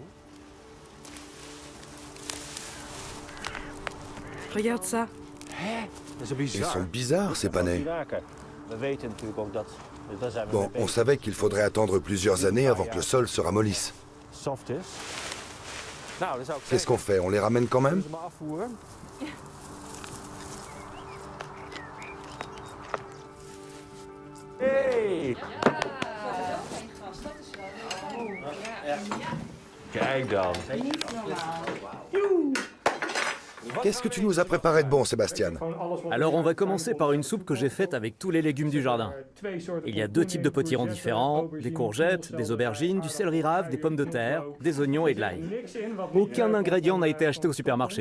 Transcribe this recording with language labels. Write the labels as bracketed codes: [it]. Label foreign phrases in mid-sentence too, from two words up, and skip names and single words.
[fr] Regarde ça. Ils sont bizarres, ces panais. Bon, on savait qu'il faudrait attendre plusieurs années avant que le sol se ramollisse. Qu'est-ce qu'on fait? On les ramène quand même? Hey! [nl] Kijk dan. [fr] Qu'est-ce que tu nous as préparé de bon, Sébastien? Alors on va commencer par une soupe que j'ai faite avec tous les légumes du jardin. Il y a 2 types de potirons différents, des courgettes, des aubergines, du céleri rave, des pommes de terre, des oignons et de l'ail. Aucun ingrédient n'a été acheté au supermarché.